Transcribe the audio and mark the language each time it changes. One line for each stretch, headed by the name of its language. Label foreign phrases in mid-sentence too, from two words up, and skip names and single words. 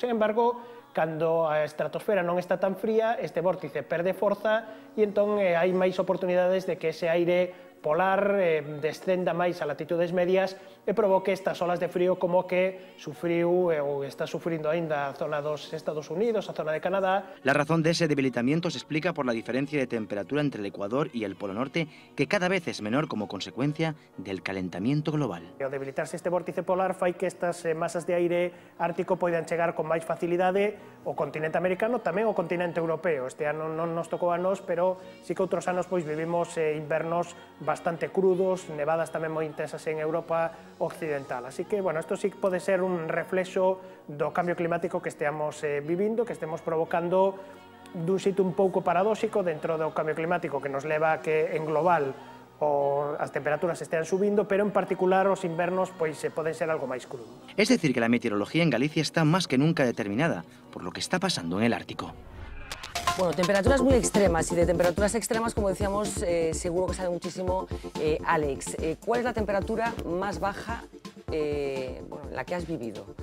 Galician: Sin embargo, cando a estratosfera non está tan fría, este vórtice perde forza e entón hai máis oportunidades de que ese aire polar descenda máis a latitudes medias e provoque estas olas de frío como que sufriu ou está sufrindo aínda a zona dos Estados Unidos, a zona de Canadá.
Spanish: La razón de ese debilitamiento se explica por la diferencia de temperatura entre el Ecuador y el Polo Norte, que cada vez es menor como consecuencia del calentamiento global.
Galician: Ao debilitarse este vórtice polar fai que estas masas de aire ártico poidan chegar con máis facilidade ao continente americano, tamén ao continente europeo. Este ano non nos tocou a nós, pero sí que outros anos pois vivimos invernos bastante crudos, nevadas tamén moi intensas en Europa occidental. Así que, isto sí que pode ser un reflexo do cambio climático que esteamos vivindo, que estemos provocando dun xeito un pouco paradóxico dentro do cambio climático que nos leva a que en global as temperaturas estean subindo, pero en particular os invernos pois poden ser algo máis crudos.
Spanish: Es decir, que la meteorología en Galicia está más que nunca determinada por lo que está pasando en el Ártico. Bueno, temperaturas muy extremas, y de temperaturas extremas, como decíamos, seguro que sabe muchísimo Alex. ¿Cuál es la temperatura más baja en la que has vivido?